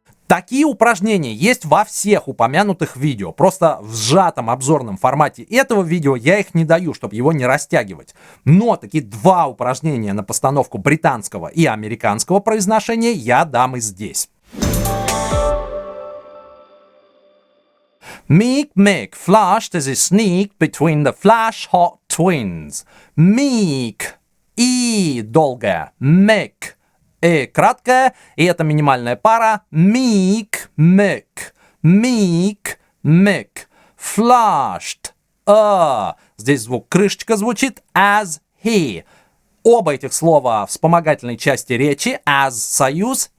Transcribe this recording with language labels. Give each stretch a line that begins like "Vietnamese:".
Russian: Такие упражнения есть во всех упомянутых видео, просто в сжатом обзорном формате этого видео я их не даю, чтобы его не растягивать. Но такие два упражнения на постановку британского и американского произношения я дам и здесь.
English: Meek Mick flashed as he sneaked between the flash-hot twins.
Russian: Meek. И долгая. Mick. Краткая, и это минимальная пара.
English: Meek, Mick. Meek, Mick. Flashed.
Russian: Здесь звук крышечка звучит.
English: As he.
Russian: Оба этих слова в вспомогательной части речи. As союз.